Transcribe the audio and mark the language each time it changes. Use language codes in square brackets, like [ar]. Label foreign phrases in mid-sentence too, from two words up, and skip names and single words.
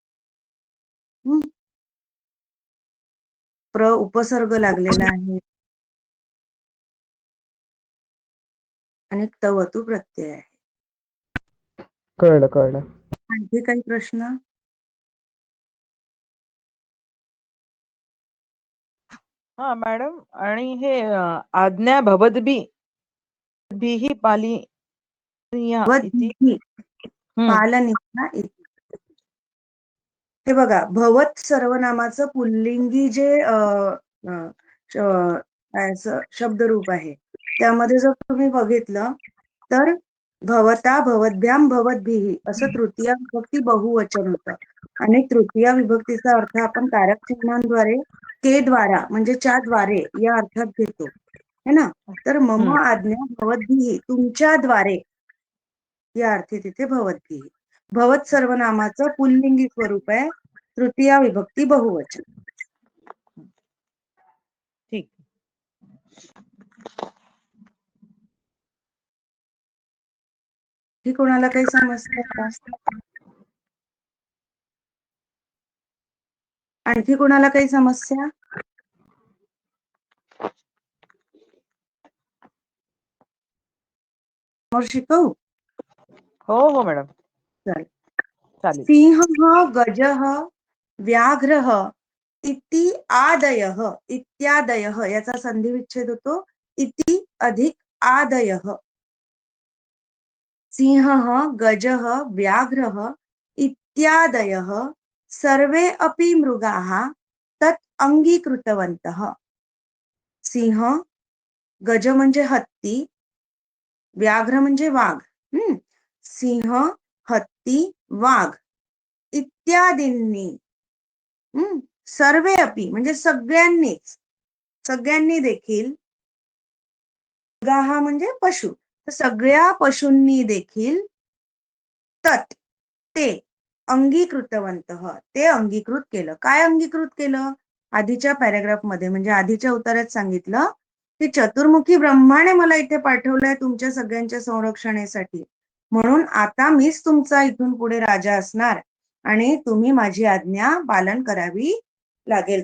[mr] उपसर्ग लागलेला आहे आणि तवतू प्रत्यय आहे. कळलं. आणखी काही प्रश्न? हा मॅडम, आणि हे [sa] आज्ञा भवद्भिः पालनीया इति. पालनीया इति. [mr] हे बघा, भवत सर्वनामाचं पुल्लिंगी जे शब्दरूप आहे त्यामध्ये जर तुम्ही बघितलं तर [sa] भवता, भवद्भ्याम, भवद्भिः [mr] असं तृतीया विभक्ती बहुवचन होतं. आणि तृतीया विभक्तीचा अर्थ आपण कारक चिन्हांद्वारे [hi] के द्वारा [mr] म्हणजे च्या द्वारे या अर्थात घेतो, [hi] है ना. [sa] तर मम आज्ञा भवद्भिः, [mr] तुमच्याद्वारे या अर्थी तिथे भवद्भिः. भवत सर्वनामाचं पुल्लिंगी स्वरूप आहे, तृतीया विभक्ती बहुवचन. ठीक. ही कोणाला काही समस्या आहे का? आणखी कोणाला काही समस्या? और शिकवू? हो मॅडम, चालेल. चालेल. [sa] सिंहः, गजः, व्याघ्रः इति आदयः, इत्यादयः [mr] याचा संधिविच्छेद होतो इति अधिक आदयः. [sa] सिंहः, गजः, व्याघ्रः इत्यादयः सर्वे अपि मृगाः तत् अंगीकृतवन्तः. [mr] सिंह, गज म्हणजे हत्ती, व्याघ्र म्हणजे वाघ. सिंह, हत्ती, वाघ इत्यादींनी [sa] सर्वे अपि [mr] म्हणजे सगळ्यांनी देखील, मृगाः म्हणजे पशु, तर सगळ्या पशूंनी देखील तत् ते अंगीकृतवन्तः ते अंगीकृत केलं. काय अंगीकृत केलं? आधीच्या पॅराग्राफ मध्ये म्हणजे आधीच्या उत्तरात सांगितलं की चतुर्मुखी ब्रह्माने मला इथे पाठवलंय तुमच्या सगळ्यांच्या संरक्षणासाठी, म्हणून आता मीच तुमचा इथून पुढे राजा असणार आणि तुम्ही माझी आज्ञा पालन करावी लागेल.